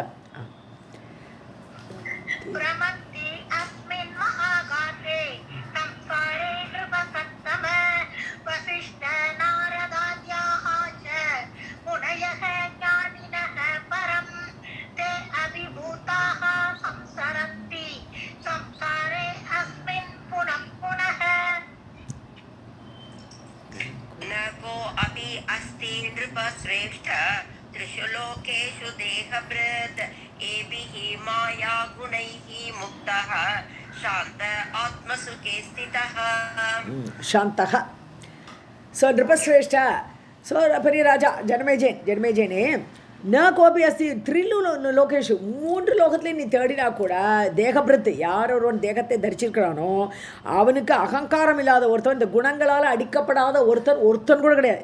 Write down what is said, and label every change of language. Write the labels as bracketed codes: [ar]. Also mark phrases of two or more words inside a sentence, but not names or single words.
[sa] भ्रमन्ति अस्मिन् महाकाशे संसारे नृपसत्तम वसिष्ठ नारदाद्याः च मुनयः ज्ञानिनः परं ते अभिभूताः संसरन्ति संसारे अस्मिन् पुनः पुनः. नको अपि अस्ति नृपश्रेष्ठ त्रिषु लोकेषु देहभृत् एभिः माया गुणैः मुक्तः शान्त आत्मसुखे स्थितः. சாந்தக. [ta] ஸோ நிருபஸ்ரேஷ்ட, ஸோ பெரிய ராஜா ஜனமேஜயனே, [sa] न कोपि अस्ति त्रिषु लोकेषु, [ta] 3 லோகத்துலேயும் நீ தேடினா கூட தேகபிரத்து, யார் ஒருவன் தேகத்தை தரிச்சிருக்கிறானோ அவனுக்கு அகங்காரம் இல்லாத ஒருத்தன், இந்த குணங்களால் அடிக்கப்படாத ஒருத்தன் கூட கிடையாது.